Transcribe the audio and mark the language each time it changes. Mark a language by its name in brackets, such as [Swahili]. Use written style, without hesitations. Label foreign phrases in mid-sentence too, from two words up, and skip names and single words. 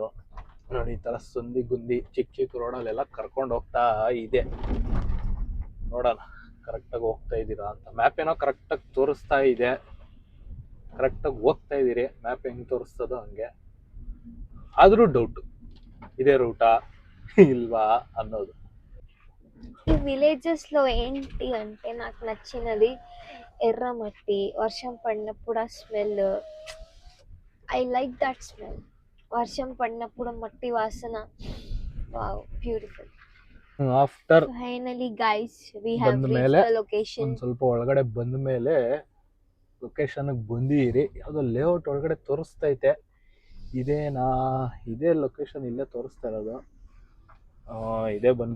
[Kannada] ನೋಡಿ, ಈ ಥರ ಸಂದಿ ಗುಂದಿ ಚಿಕ್ಕ ಚಿಕ್ಕ ರೋಡಲ್ಲೆಲ್ಲ ಕರ್ಕೊಂಡು ಹೋಗ್ತಾ ಇದೆ. ನೋಡೋಣ ಕರೆಕ್ಟಾಗಿ ಹೋಗ್ತಾ ಇದ್ದೀರಾ ಅಂತ. ಮ್ಯಾಪ್ ಏನೋ ಕರೆಕ್ಟಾಗಿ ತೋರಿಸ್ತಾ ಇದೆ, ಕರೆಕ್ಟಾಗಿ ಹೋಗ್ತಾ ಇದ್ದೀರಿ. ಮ್ಯಾಪ್ ಹೆಂಗೆ ತೋರಿಸ್ತದೋ ಹಂಗೆ. ಆದರೂ ಡೌಟು, ಇದೇ ರೂಟಾ ಇಲ್ವಾ ಅನ್ನೋದು. [Telugu] ఈ విలేజెస్లో ఏంటి అంటే నాకు నచ్చినది ఎర్రమట్టి, వర్షం పడినప్పుడు ఆ స్మెల్. [English] I like that smell. [Telugu] వర్షం పడినప్పుడు మట్టి వాసన, [English] wow, beautiful. ಆಫ್ಟರ್ finally guys we have [Kannada] ಬಂದ [English] ರೀಚ್ಡ್ [Kannada] ಮೇಲೆ [English] the location. [Kannada] ಒಂದು ಸ್ವಲ್ಪ ಒಳಗಡೆ ಬಂದ ಮೇಲೆ ಲೊಕೇಶನ್ಗೆ ಬಂದಿರಿ. ಯಾವುದೋ ಲೇಔಟ್ ಒಳಗಡೆ ತೋರಿಸ್ತೈತೆ. ಇದೇನಾ? ಇದೇ ಲೊಕೇಶನ್, ಇಲ್ಲೇ ತೋರಿಸ್ತಾ ಇರೋದು. ಇದೇ ಬನ್ರಿ.